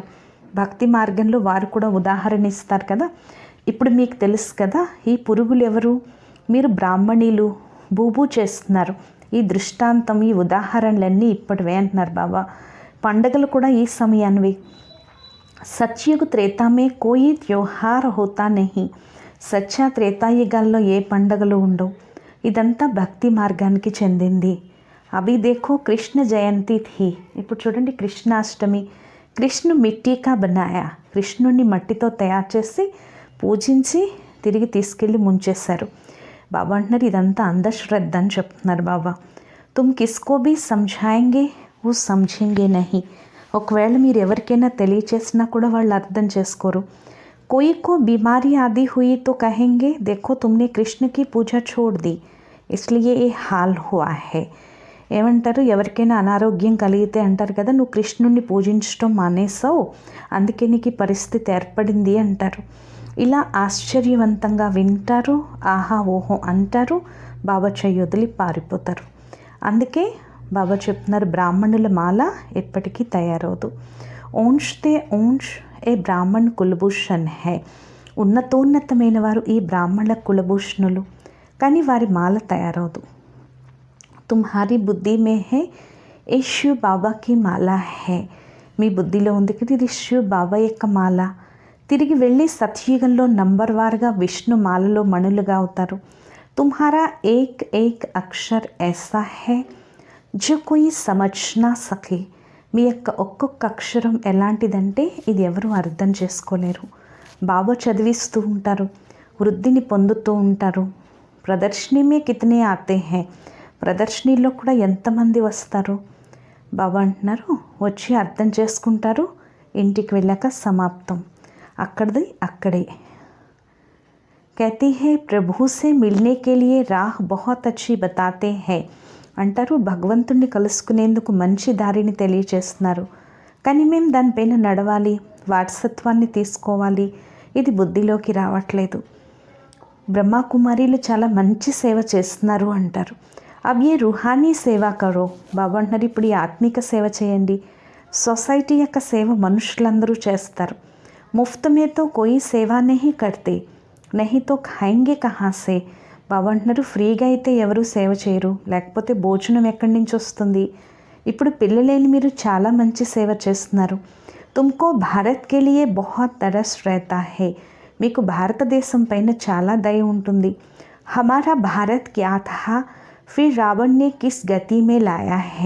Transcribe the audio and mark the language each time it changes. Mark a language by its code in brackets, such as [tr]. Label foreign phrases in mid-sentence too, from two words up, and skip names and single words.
[te] భక్తి మార్గంలో వారు కూడా ఉదాహరణ ఇస్తారు కదా. ఇప్పుడు మీకు తెలుసు కదా ఈ పురుగులు ఎవరు? మీరు బ్రాహ్మణీలు బూబూ చేస్తున్నారు. ఈ దృష్టాంతం, ఈ ఉదాహరణలన్నీ ఇప్పటివే అంటున్నారు బాబా. పండగలు కూడా ఈ సమయానివి. [hi] सतयुग त्रेता में कोई त्योहार होता नहीं. [te] సత్య త్రేతాయుగాల్లో ఏ పండగలు ఉండవు. ఇదంతా భక్తి మార్గానికి చెందింది. [hi] अभी देखो कृष्ण जयंती थी. [te] ఇప్పుడు చూడండి కృష్ణాష్టమి. [hi] कृष्ण मिट्टी का बनाया, [te] కృష్ణుడిని మట్టితో తయారు చేసి పూజించి తిరిగి తీసుకెళ్ళి ముంచేశారు. బాబా అంటున్నారు ఇదంతా అంధశ్రద్ధ అని చెప్తున్నారు బాబా. [hi] तुम किसको भी समझाएंगे वो समझेंगे नहीं. [te] ఒకవేళ మీరు ఎవరికైనా తెలియచేసినా కూడా వాళ్ళు అర్థం చేసుకోరు. [hi] कोई को बीमारी आदि हुई तो कहेंगे देखो तुमने कृष्ण की पूजा छोड़ दी इसलिए ये हाल हुआ है. [te] ఏమంటారు? ఎవరికైనా అనారోగ్యం కలిగితే అంటారు కదా, నువ్వు కృష్ణుడిని పూజించడం మానేసావు, అందుకే నీకు ఈ పరిస్థితి ఏర్పడింది అంటారు. ఇలా ఆశ్చర్యవంతంగా వింటారు, ఆహా ఓహో అంటారు, బాబా చెయ్యి వదిలి పారిపోతారు. అందుకే బాబా చెప్తున్నారు బ్రాహ్మణుల మాల ఎప్పటికీ తయారవదు. [hi] ऊंचते ऊंच ये ब्राह्मण कुलभूषण है. [te] ఉన్నతోన్నతమైన వారు ఈ బ్రాహ్మణుల కులభూషణులు, కానీ వారి మాల తయారవదు. [hi] तुम्हारी बुद्धि में है ये शिव बाबा की माला है. [te] మీ బుద్ధిలో ఉంది కదా ఇది శివ్ బాబా యొక్క మాల. తిరిగి వెళ్ళి సత్యుగంలో నంబర్ వారుగా విష్ణు మాలలో మణులుగా అవుతారు. [hi] तुम्हारा एक एक अक्षर ऐसा है जो कोई समझ ना सके. [te] మీ యొక్క ఒక్కొక్క అక్షరం ఎలాంటిదంటే ఇది ఎవరు అర్థం చేసుకోలేరు. బాబా చదివిస్తూ ఉంటారు, వృద్ధిని పొందుతూ ఉంటారు. [hi] प्रदर्शनी में कितने आते हैं. [te] ప్రదర్శనీలో కూడా ఎంతమంది వస్తారు? బాబా అంటున్నారు వచ్చి అర్థం చేసుకుంటారు, ఇంటికి వెళ్ళాక సమాప్తం, అక్కడిది అక్కడే. [hi] कहती है प्रभु से मिलने के लिए राह बहुत अच्छी बताते हैं. [te] అంటారు భగవంతుడిని కలుసుకునేందుకు మంచి దారిని తెలియచేస్తున్నారు, కానీ మేము దానిపైన నడవాలి, వారసత్వాన్ని తీసుకోవాలి, ఇది బుద్ధిలోకి రావట్లేదు. బ్రహ్మకుమారీలు చాలా మంచి సేవ చేస్తున్నారు అంటారు. [hi] अभी ये रूहानी सेवा करो. [te] బాబా అంటున్నారు ఇప్పుడు ఈ ఆత్మిక సేవ చేయండి. సొసైటీ యొక్క సేవ మనుషులందరూ చేస్తారు. [hi] मुफ्त में तो कोई सेवा नहीं करते नहीं तो खाएंगे कहां से. [te] బాబా అంటున్నారు ఫ్రీగా అయితే ఎవరు సేవ చేయరు, లేకపోతే భోజనం ఎక్కడి నుంచి వస్తుంది? ఇప్పుడు పిల్లలేని మీరు చాలా మంచి సేవ చేస్తున్నారు. [hi] तुमको भारत के लिए बहुत तरस रहता है. [te] మీకు భారతదేశం పైన చాలా దయ ఉంటుంది. [hi] हमारा भारत क्या था फिर रावण ने किस गति में लाया है.